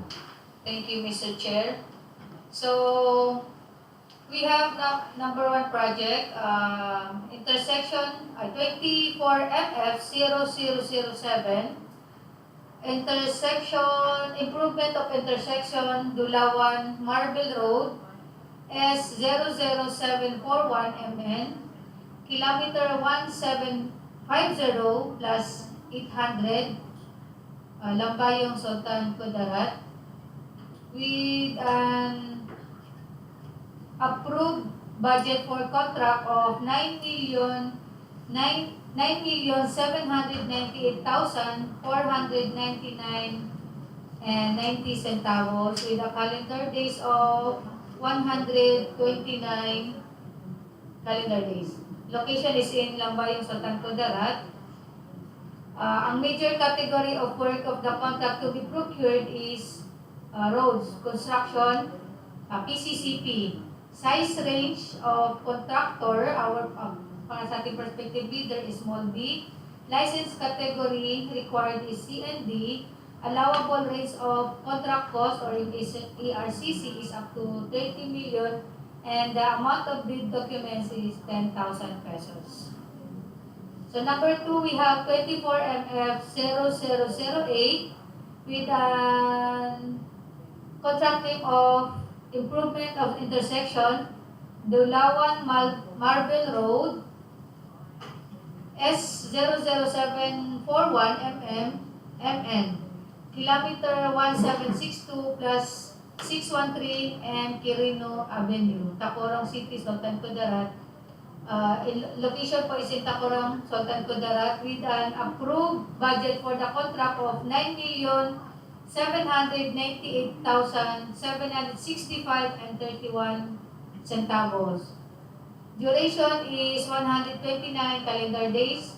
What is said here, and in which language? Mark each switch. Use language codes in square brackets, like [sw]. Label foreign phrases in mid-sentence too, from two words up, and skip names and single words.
[en] Thank you, Mr. Chair. So, we have number 1 project, intersection 24MF0007, intersection, improvement of intersection Dulawan-Marbel Road, S00741 MN, kilometer 1750 plus 800, Lambayong Sultan Kudarat, with an approved budget for contract of 9,798,499.90 with a calendar days of 129 calendar days. Location is in Lambayong, Sultan Kudarat. Ang major category of work of the contract to be procured is roads, construction, PCCP. Size range of contractor, our [tl] para sa ating [en] prospective bidder is small B. License category required is C and D. Allowable rates of contract cost or in ERCC is up to 30 million and the amount of bid documents is 10,000 pesos. So number 2, we have 24 MF 0008 with an contract name of improvement of intersection Dulawan-Marbel Road S00741 MN kilometer 1762 plus 613 and Quirino Avenue, Tacurong City, Sultan Kudarat. Location po is in Tacurong, Sultan Kudarat with an approved budget for the contract of 9,798,765 and 31 centavos. Duration is 129 calendar days.